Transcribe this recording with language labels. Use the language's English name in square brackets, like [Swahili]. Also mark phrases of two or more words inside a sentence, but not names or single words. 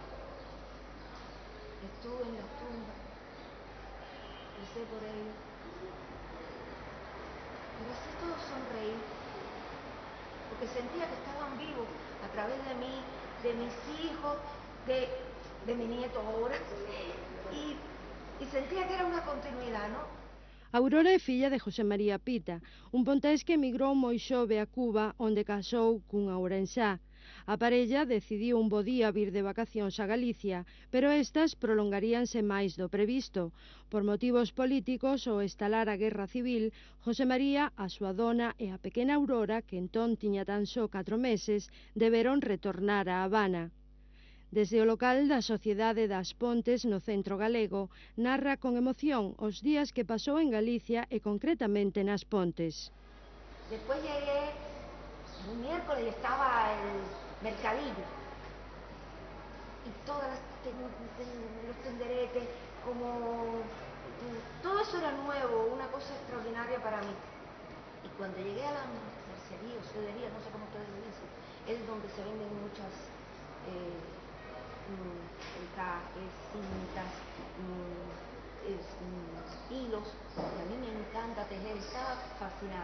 [Spanish] Estuve en las tumbas, recé por ellos, pero así todo sonreí, porque sentía que estaban vivos a través de mí, de mis hijos, de mi nieto ahora, y sentía que era [Galician] unha continuidade, non? Aurora é filla de José María Pita, un pontés que emigrou moi xove a Cuba, onde casou cunha ourensá. A parella decidiu un bo día vir de vacacións a Galicia, pero estas prolongaríanse máis do previsto. Por motivos políticos, ao estalar a Guerra Civil, José María, a súa dona e a pequena Aurora, que entón tiña tan só 4 meses, deberon retornar a Habana. Desde o local da Sociedade das Pontes no centro galego, narra con emoción os días que pasou en Galicia e concretamente nas Pontes. [Spanish] Después llegué un miércoles y estaba el mercadillo y todas los tenderetes, como todo eso era nuevo, una cosa extraordinaria para mí. Y cuando llegué a la mercería o cedería, no sé cómo ustedes lo dicen, es donde se venden muchas encajes, cintas, hilos, y a mí me encanta tejer, estaba fascinada.